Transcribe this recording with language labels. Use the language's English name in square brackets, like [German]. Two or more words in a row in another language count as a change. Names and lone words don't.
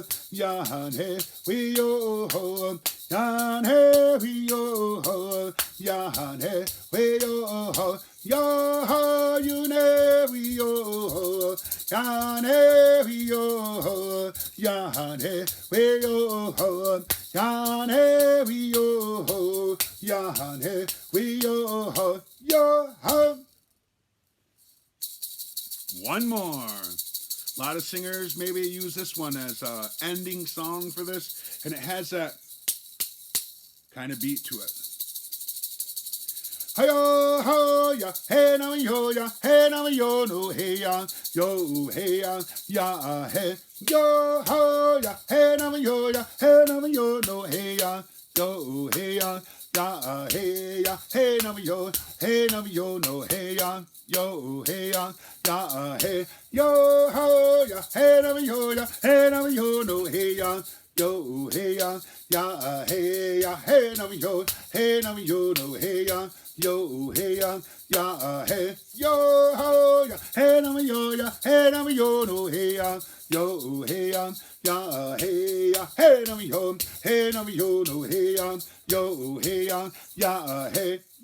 [English] ya ne we yo ya ne we yo ya ne we yo yo ho you ne we yo ya ne we yo ya ne we yo ya ne we yo ya ne we yo yo ho. One more. A lot of singers maybe use this one as an ending song for this, and it has that kind of beat to it. Hi-yo, ho, ya, hey, now, yo, ya, hey, now, yo, no, hey, ya, yo, hey, ya, hey, yo, ho, ya, hey, now, yo, ya, hey, now, yo, no, hey, ya, yo, hey, ya, hey, now, yo, hey, now, yo, no, hey, ya, yo, hey, hey, yo, ho, ya, hey, now, yo, ya, hey, now, yo, no, hey, ya, yo, hey, hey, now, yo, hey, now, yo, no, hey, yo, hey, hey, yo, ho, ya, hey, now, yo, ya, hey, now, yo, no, hey, yo, hey, hey, now, yo, hey, now, yo, no, hey, yo, hey, hey, yo, ho.